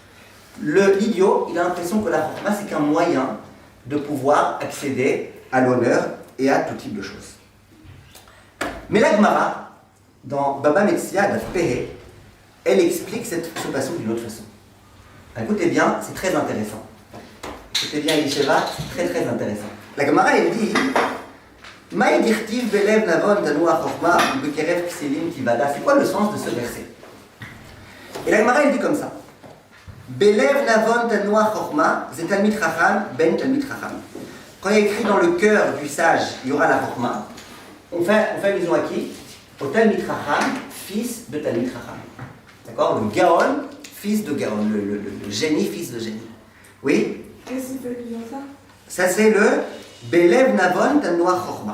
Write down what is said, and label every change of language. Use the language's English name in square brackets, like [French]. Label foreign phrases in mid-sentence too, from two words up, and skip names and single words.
[French] L'idiot, il a l'impression que la chokma, c'est qu'un moyen de pouvoir accéder à l'honneur et à tout type de choses. Mais la Gemara, dans Baba Metzia, la Pehe, elle explique ce passouk d'une autre façon. Écoutez bien, c'est très intéressant. Écoutez bien, Yesheva, c'est très intéressant. La Gemara, elle dit [Aramaic] מאי דכתיב [Hebrew] בלב נבון תנוח חכמה בקרב כסילים תודע. [French] C'est quoi le sens de ce verset? Et la Gemara, elle dit comme ça [Hebrew] בלב נבון תנוח חכמה, [French] c'est [Hebrew] תלמיד חכם בן תלמיד חכם. [French] Quand il y a écrit dans le cœur du sage, il y aura la chokma, on fait allusion à qui? Au [Hebrew] תלמיד חכם, [French] fils de [Hebrew] תלמיד חכם. [French] D'accord? Le Gaon, fils de Gaon, le génie, fils de génie. Oui? Qu'est-ce que c'est ça? Ça c'est le [Hebrew] בלב נבון תנוח חכמה.